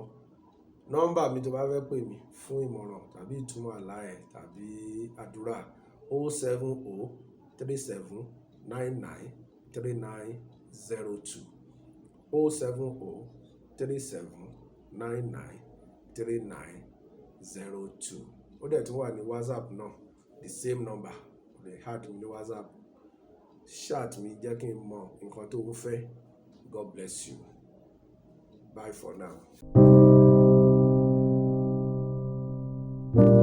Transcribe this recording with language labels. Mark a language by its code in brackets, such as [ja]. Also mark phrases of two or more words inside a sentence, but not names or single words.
[yo] Nọ́mbà mi tó bá fẹ́ pè mí fún ìmọ̀ràn tàbí ìtumọ̀ àlá ẹ̀ tàbí àdúrà 07037993902 07037993902. Ó dẹ̀ tún wà ní WhatsApp náà [en] the same number [yo] the add mi ní WhatsApp chat mi jẹ́ kí n mọ nǹkan tó ń fẹ́. [en] God bless you. Bye for now.